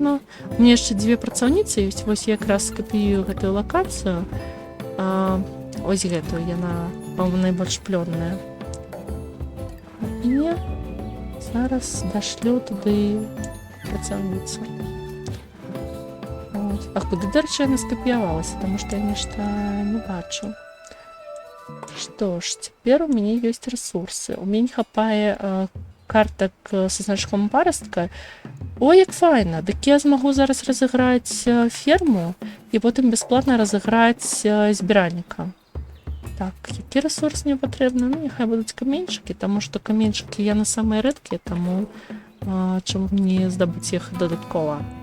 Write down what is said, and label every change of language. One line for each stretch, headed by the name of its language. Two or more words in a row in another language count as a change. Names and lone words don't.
Belarusian: У мяне яшчэ 2 працаўніцы ёсць. Вось я якраз скапіюю гэтую лакацыю. ось гэтую, яна, по-моему, найбольш плённая. І зараз дашлю туды працаўніцу. А куды, дарэчы, яна скапіявалася,
Russian: потому что
Belarusian: я нешта не бачу.
Russian: Что ж, теперь у меня есть ресурсы. У меня
Belarusian: не хапае картак
Russian: со значком парастка.
Belarusian: Ой, як файна! Дык я змагу зараз разыграць ферму і потым бясплатна разыграць збіральніка. Так, які ресурс мне патрэбны? Ну, няхай будуць каменьчыкі, таму што каменьчыкі яны самыя рэдкія, таму чаму мне здабыць іх дадаткова.